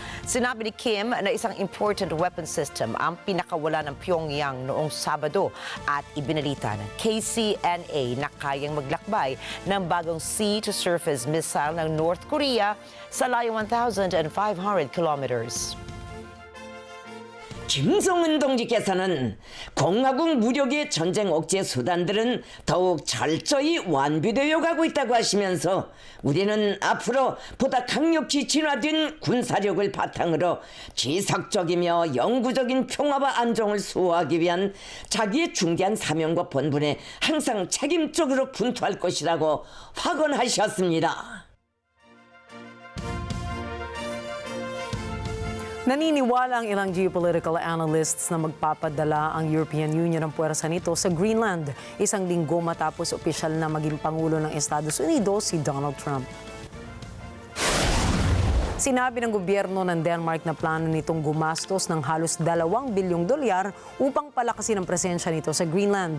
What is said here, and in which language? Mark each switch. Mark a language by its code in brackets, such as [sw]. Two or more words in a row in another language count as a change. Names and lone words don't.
[tl] Sinabi ni Kim na isang [en] important weapon system [tl] ang pinakawala ng Pyongyang noong Sabado at ibinalita ng KCNA na kayang maglakbay ng bagong [en] sea-to-surface missile [tl] ng North Korea sa layong 1,500 kilometers. [ko] 김성은 동지께서는 공화국 무력의 전쟁 억제 수단들은 더욱 철저히 완비되어 가고 있다고 하시면서 우리는 앞으로 보다 강력히 진화된 군사력을 바탕으로 지속적이며 영구적인 평화와 안정을 수호하기 위한 자기의 중대한 사명과 본분에 항상 책임적으로 분투할 것이라고 확언하셨습니다. [tl] Naniniwala ang ilang [en] geopolitical analysts [tl] na magpapadala ang European Union ng puwersa nito sa Greenland, isang linggo matapos opisyal na maging Pangulo ng Estados Unidos si Donald Trump. Sinabi ng gobyerno ng Denmark na plano nitong gumastos ng halos $2 bilyong upang palakasin ang presensya nito sa Greenland.